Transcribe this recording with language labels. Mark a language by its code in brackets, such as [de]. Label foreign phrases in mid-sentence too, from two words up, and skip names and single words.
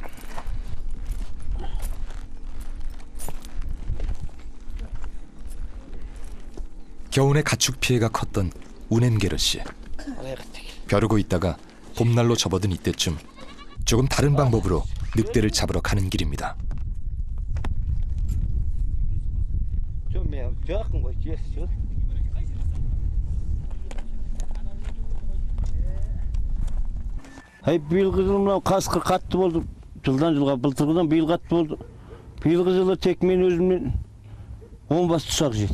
[ko] 겨우내 가축 피해가 컸던 우넴게르 씨. 벼르고 있다가 봄날로 접어든 이때쯤 조금 다른 방법으로 늑대를 잡으러 가는 길입니다. [kk] Биылғы жылы мынау қасқыр қатты болды. Жылдан жылға былтырғыдан биыл қатты болды. Биылғы жылы тек мен өзімнен 10 бас тұсақ жеді.